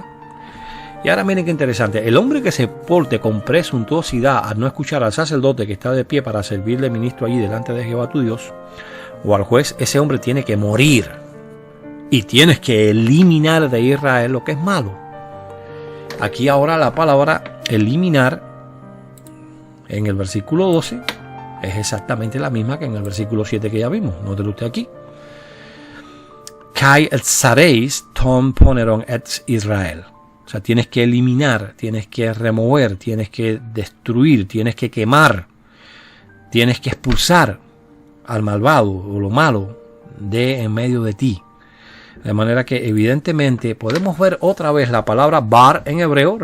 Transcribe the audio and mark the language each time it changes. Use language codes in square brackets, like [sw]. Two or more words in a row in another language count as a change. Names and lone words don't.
[es] Y ahora miren qué interesante. El hombre que se porte con presuntuosidad al no escuchar al sacerdote que está de pie para servirle ministro allí delante de Jehová tu Dios, o al juez, ese hombre tiene que morir. Y tienes que eliminar de Israel lo que es malo. Aquí ahora la palabra eliminar en el versículo 12 es exactamente la misma que en el versículo 7 que ya vimos. Nótelo usted aquí. [el] καὶ ἐξαρεῖς τὸν πονηρὸν ἐξ Ἰσραήλ. [es] O sea, tienes que eliminar, tienes que remover, tienes que destruir, tienes que quemar, tienes que expulsar al malvado o lo malo de en medio de ti. De manera que evidentemente podemos ver otra vez la palabra bar en hebreo.